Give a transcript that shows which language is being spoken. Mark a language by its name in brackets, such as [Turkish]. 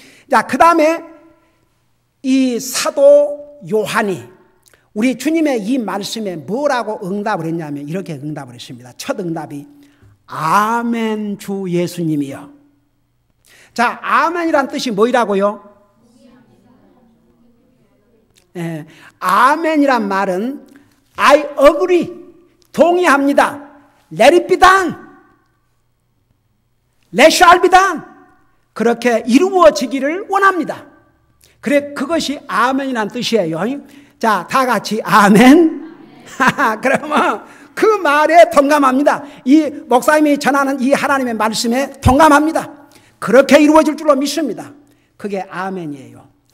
[Korean] 자, 그 다음에 이 사도 요한이 우리 주님의 이 말씀에 뭐라고 응답을 했냐면 이렇게 응답을 했습니다. 첫 응답이 아멘 주 예수님이요. 자, 아멘이란 뜻이 뭐라고요? 아멘이란 말은 [English] I agree, [Korean] 동의합니다. [English] Let it be done, let shall be done. [Korean] 그렇게 이루어지기를 원합니다. 그래, 그것이 아멘이란 뜻이에요. 자, 다 같이 아멘. 그러면 그 말에 동감합니다. 이 목사님이 전하는 이 하나님의 말씀에 동감합니다. 그렇게 이루어질 줄로 믿습니다. 그게 아멘이에요.